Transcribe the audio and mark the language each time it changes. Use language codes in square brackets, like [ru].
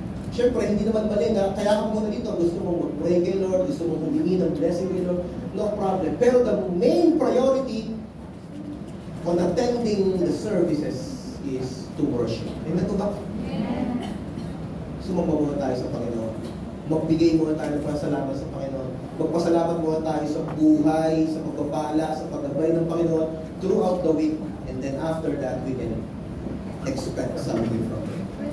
[tl] Siyempre, hindi naman mali na kaya ka pumunta dito, gusto mong mag-pray kay Lord, gusto mong humingi ng blessing kay Lord, no problem. [en] Pero the main priority on attending the services is to worship. [tl] Amen to ba? Amen. Sumamba muna tayo sa Panginoon. Magbigay muna tayo ng pasalamat sa Panginoon. Magpasalamat muna tayo sa buhay, sa pagpapala, sa paggabay ng Panginoon [en] throughout the week. And then after that, we can expect something from Him.